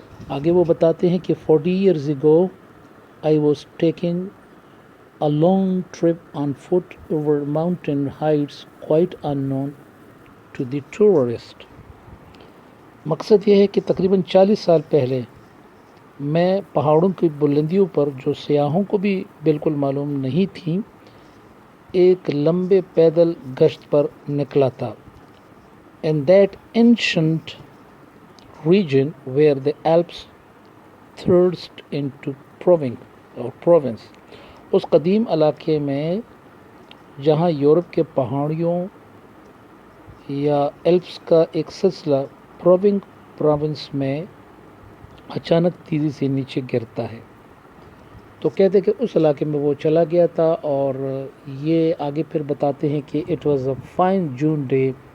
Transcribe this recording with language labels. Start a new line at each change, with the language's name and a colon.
Urdu: آگے وہ بتاتے ہیں کہ
English: 40 years ago I was taking a long trip on foot over mountain heights quite unknown to the tourist.
Urdu: مقصد یہ ہے کہ تقریباً 40 سال پہلے میں پہاڑوں کی بلندیوں پر جو سیاحوں کو بھی بالکل معلوم نہیں تھیں ایک لمبے پیدل گشت پر نکلا تھا.
English: In that ancient region where the Alps thrust into province.
Urdu: اس قدیم علاقے میں جہاں یورپ کے پہاڑیوں یا ایلپس کا ایک سلسلہ پروونس میں اچانک تیزی سے نیچے گرتا ہے. تو کہتے کہ اس علاقے میں وہ چلا گیا تھا اور یہ آگے پھر بتاتے ہیں کہ
English: It was a fine June day.